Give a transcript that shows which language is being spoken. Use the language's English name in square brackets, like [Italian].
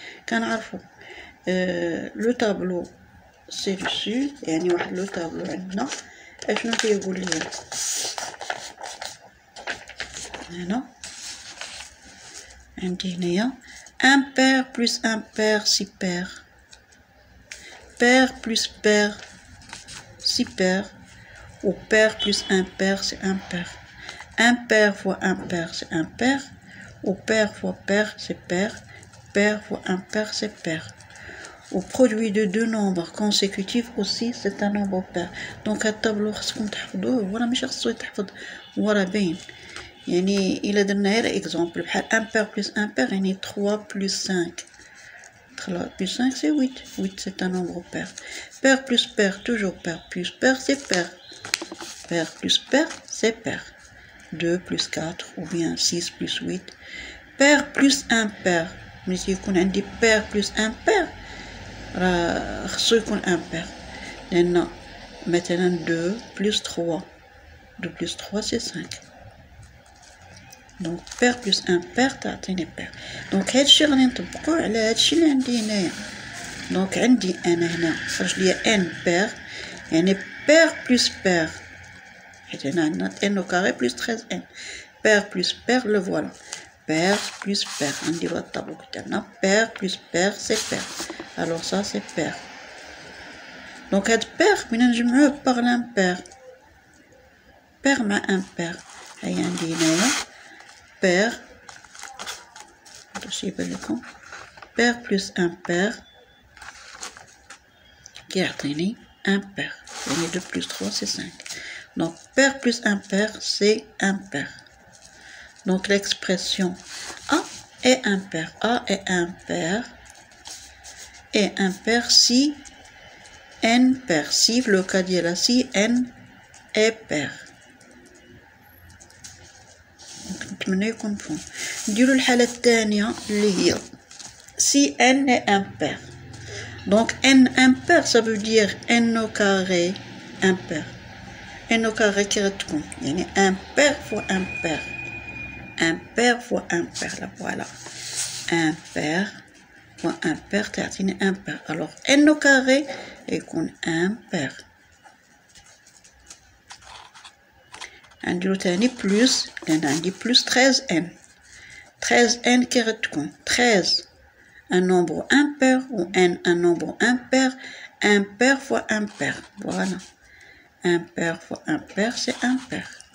[Arabic] كنعرفوا لو تابلو سي dessus يعني واحد لو تابلو عندنا اشنو كيقول لنا هنا عندي هنايا [French] impair plus impair c'est pair, pair plus pair c'est pair, ou pair plus impair c'est impair. Impair fois impair c'est impair, ou pair fois pair c'est pair, pair fois impair c'est pair. Au produit de deux nombres consécutifs aussi c'est un nombre pair. [Arabic] Donc الطابلو خصكم تحفظوه ولا ماشي خصو يتحفظ ورا باين. يعني إلا درنا غير إكزومبل بحال [French] impair plus impair [Arabic] يعني [French] 3 plus 5. 3 plus 5 c'est 8. 8 c'est un nombre pair. Pair plus pair toujours pair plus pair c'est pair. Pair plus pair c'est pair. 2 plus 4 ou bien 6 plus 8. Pair plus impair. Mais si [Arabic] يكون عندي [French] pair plus impair [Arabic] راه خصو يكون [French] impair. [Arabic] لأن مثلا [French] 2 plus 3. 2 plus 3 c'est 5. Donc pair plus impair تعطيني pair. [Arabic] Donc هادشي غادي نطبقوه على هادشي اللي عندي هنايا. Donc عندي انا هنا خرج ليا ان pair يعني [French] pair plus pair. [Arabic] حيت هنا عندنا [French] n au carré plus 13n. Pair plus pair le voilà. Pair plus pair. [Arabic] عندي بهاد الطابلو قدامنا. [French] Pair plus pair c'est pair. Alors ça c'est pair. Donc هاد pair [Arabic] بغينا نجمعوه [French] par l'impair. Pair مع impair. [Arabic] هيا عندي هنايا pair. باش يبان لكم. [French] Pair plus impair كيعطيني impair. يعني 2 plus 3 c'est 5. Donc pair plus impair c'est impair. Donc l'expression A est impair. A est impair. Et impair si n pair. Si le cas ديالها si n est pair. [Arabic] نتمنى يكون مفهوم. نديرو الحالة الثانية اللي هي [French] si n est impair. Donc n impair ça veut dire n au carré impair. n au carré qui [Arabic] غتكون يعني [French] impair fois impair. Impair fois impair là voilà. Impair fois impair تعطيني impair. Alors n au carré يكون impair. [Arabic] عندي تاني بلس لأن عندي بلس 13n. [French] 13n qui غتكون 13 un nombre impair ou n un nombre impair. Impair fois impair. Voilà. Impair fois impair c'est impair.